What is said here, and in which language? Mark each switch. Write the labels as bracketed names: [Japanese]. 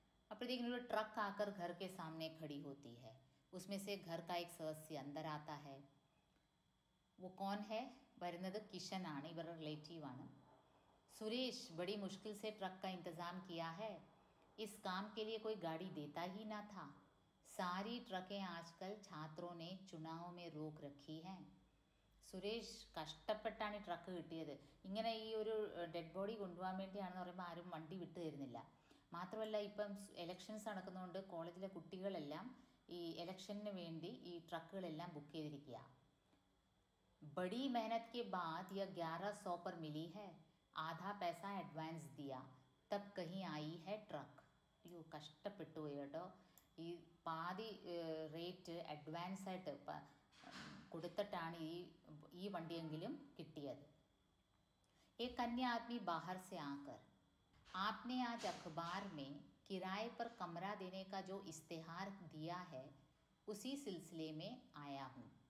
[Malayalam] അപ്പോഴത്തേക്കും ഒരു ട്രക്ക് [Hindi] ആക്കർ घर के सामने खड़ी होती है. उसमें से घर का एक सदस्य अंदर आता है. वो कौन है? [Malayalam] വരുന്നത് കിഷനാണ്, ഇവരുടെ റിലേറ്റീവാണ്. [Hindi] सुरेश बड़ी मुश्किल से ट्रक का इंतज़ाम किया है, इस काम के लिए कोई गाड़ी देता ही ना था. सारी ट्रकें आजकल छात्रों ने चुनाव में रोक रखी हैं. [Malayalam] സുരേഷ് കഷ്ടപ്പെട്ടാണ് ഈ ട്രക്ക് കിട്ടിയത്. ഇങ്ങനെ ഈ ഒരു ഡെഡ് ബോഡി കൊണ്ടുപോകാൻ വേണ്ടിയാണെന്ന് പറയുമ്പോൾ ആരും വണ്ടി വിട്ടു തരുന്നില്ല. മാത്രമല്ല ഇപ്പം ഇലക്ഷൻസ് നടക്കുന്നതുകൊണ്ട് കോളേജിലെ കുട്ടികളെല്ലാം ഈ ഇലക്ഷന് വേണ്ടി ഈ ട്രക്കുകളെല്ലാം ബുക്ക് ചെയ്തിരിക്കുക. [Hindi] बड़ी मेहनत के बाद यह 1100 पर मिली है. आधा पैसा एडवांस दिया तब कहीं आई है ट्रक. [Malayalam] അയ്യോ കഷ്ടപ്പെട്ടു പോയി കേട്ടോ. ഈ പാതി റേറ്റ് അഡ്വാൻസ് ആയിട്ട് കൊടുത്തിട്ടാണ് ഈ വണ്ടിയെങ്കിലും കിട്ടിയത്. [Hindi] एक अन्य आदमी बाहर से आकर आपने आज अखबार में किराए पर कमरा देने का जो इश्तेहार दिया है उसी सिलसिले में आया हूँ.